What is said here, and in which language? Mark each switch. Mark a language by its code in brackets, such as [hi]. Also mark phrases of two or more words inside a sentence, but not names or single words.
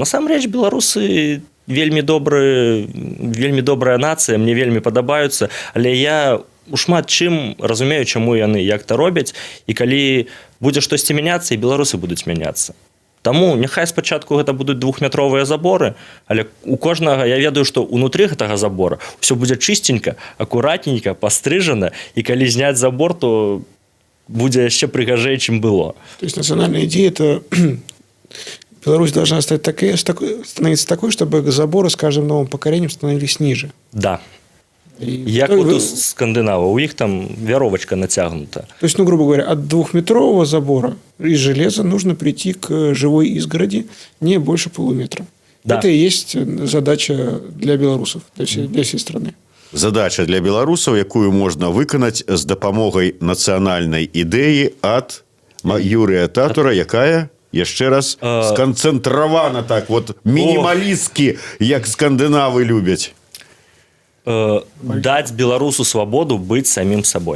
[be] Насамрэч, беларусы вельмі добрая нацыя, мне вельмі падабаюцца, але я у шмат чым разумею, чаму яны як-то робяць, і калі будзе штосьці мяняцца, і беларусы будуць мяняцца. Таму няхай спачатку гэта будуць двухметровыя заборы, але у кожнага, я ведаю, што ўнутры гэтага забора ўсё будзе чыстенька, акуратненька, пастрыжана, і калі зняць забор, то будзе яшчэ прыгажэй, чым было. [ru] То есть национальная идея – это Беларусь должна становиться такой, чтобы заборы с каждым новым поколением становились ниже. Да. [be] Як вот у скандинаваў, у іх там вяровачка нацягнута. [ru] То есть, ну, грубо говоря, от двухметрового забора из железа нужно прийти к живой изгороди не больше полуметра. Да. Это и есть задача для белорусов, для всей страны. [be] Задача для беларусаў, якую можна выканаць з дапамогай нацыянальнай ідэі ад Юрыя Татура, якая, яшчэ раз, сканцэнтравана так, вот мінімалісткі, як скандынавы любяць. Даць беларусу свабоду быць самім сабой.